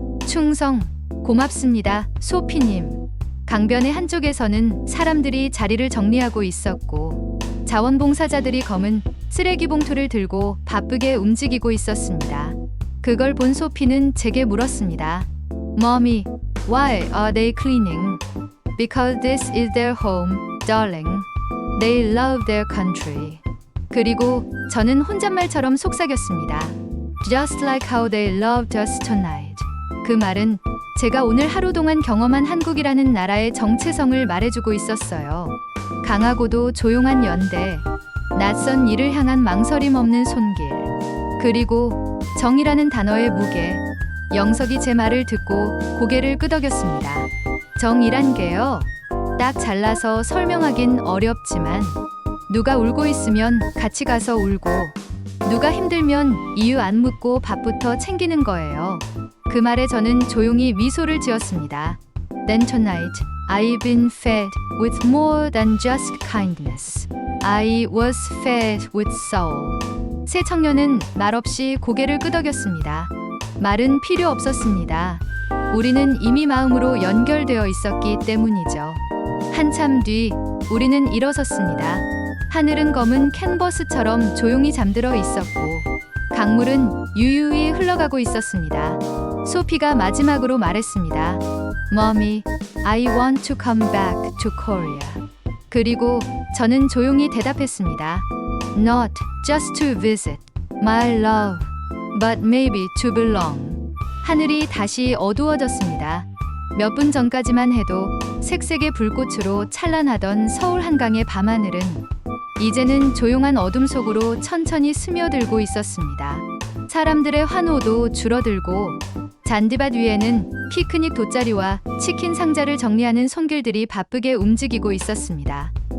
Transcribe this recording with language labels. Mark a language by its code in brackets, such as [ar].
[ko] 충성, 고맙습니다, 소피님. 강변의 한쪽에서는 사람들이 자리를 정리하고 있었고 자원봉사자들이 검은 쓰레기 봉투를 들고 바쁘게 움직이고 있었습니다. 그걸 본 소피는 제게 물었습니다. [en] Mommy, why are they cleaning? Because this is their home, darling. They love their country. [ko] 그리고 저는 혼잣말처럼 속삭였습니다. [en] Just like how they loved us tonight. [ko] 그 말은 제가 오늘 하루 동안 경험한 한국이라는 나라의 정체성을 말해주고 있었어요. 강하고도 조용한 연대, 낯선 일을 향한 망설임 없는 손길, 그리고 정이라는 단어의 무게. 영석이 제 말을 듣고 고개를 끄덕였습니다. 정이란 게요. 딱 잘라서 설명하긴 어렵지만 누가 울고 있으면 같이 가서 울고 누가 힘들면 이유 안 묻고 밥부터 챙기는 거예요. 그 말에 저는 조용히 미소를 지었습니다. [en] Then tonight, I've been fed with more than just kindness. I was fed with soul. [ko] 새 청년은 말없이 고개를 끄덕였습니다. 말은 필요 없었습니다. 우리는 이미 마음으로 연결되어 있었기 때문이죠. 한참 뒤 우리는 일어섰습니다. 하늘은 검은 캔버스처럼 조용히 잠들어 있었고 강물은 유유히 흘러가고 있었습니다. 소피가 마지막으로 말했습니다. [en] Mommy, I want to come back to Korea. [ko] 그리고 저는 조용히 대답했습니다. [en] Not just to visit, my love, but maybe to belong. [ko] 하늘이 다시 어두워졌습니다. 몇 분 전까지만 해도 색색의 불꽃으로 찬란하던 서울 한강의 밤하늘은 이제는 조용한 어둠 속으로 천천히 스며들고 있었습니다. 사람들의 환호도 줄어들고 잔디밭 위에는 피크닉 돗자리와 치킨 상자를 정리하는 손길들이 바쁘게 움직이고 있었습니다.